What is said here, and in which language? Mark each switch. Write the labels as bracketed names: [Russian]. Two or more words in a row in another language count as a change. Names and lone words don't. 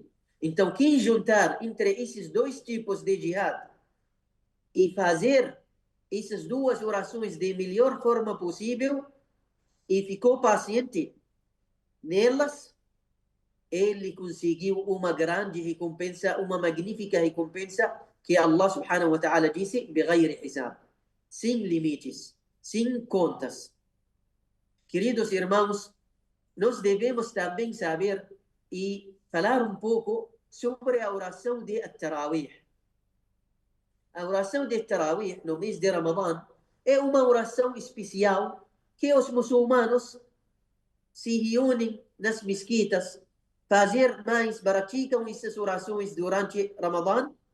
[Portuguese] Então quem juntar entre esses 2 tipos de jihad e fazer essas 2 orações de melhor forma possível e ficou paciente nelas, ele conseguiu uma grande recompensa, uma magnífica recompensa que [Arabic] الله سبحانه وتعالى [Portuguese] disse [Arabic] بغير حساب, [Portuguese] sem limites, sem contas. Queridos irmãos, nós devemos também saber e falar um pouco sobre a oração de Tarawih. A oração de Tarawih no mês de Ramadã é uma oração especial que os muçulmanos se reúnem nas mesquitas, praticam essas orações durante Ramadã.